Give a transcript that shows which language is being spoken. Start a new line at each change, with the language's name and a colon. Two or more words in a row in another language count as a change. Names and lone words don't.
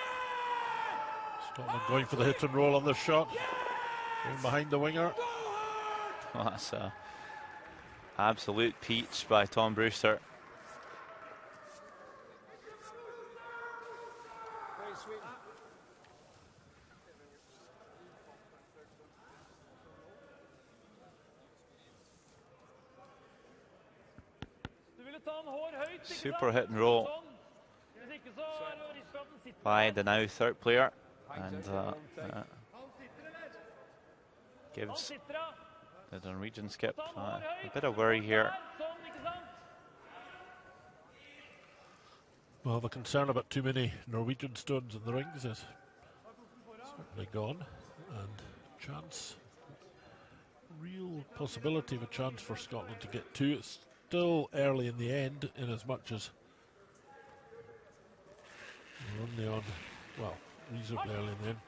English: Scotland going for the hit and roll on this shot. Going behind the winger. Well, that's an absolute peach by Tom Brewster. Very sweet.
Norwegian: Du ville ta en hår høyt, ikke Super sant?
English: hit and roll
Norwegian: Sånn. Hvis ikke så er det riskanten sitter.
English: by the now 3rd player, and gives
Norwegian: Han sitter da.
English: the Norwegian skip
Norwegian: Ta en hår
English: a
Norwegian: høyt.
English: bit of worry here.
Norwegian: Sånn, ikke sant?
English: Well, the concern about too many Norwegian stones in the rings is certainly gone, and chance, real possibility of a chance for Scotland to get 2. It's still early in the end, in as much as we're only on, well, reasonably early in the end.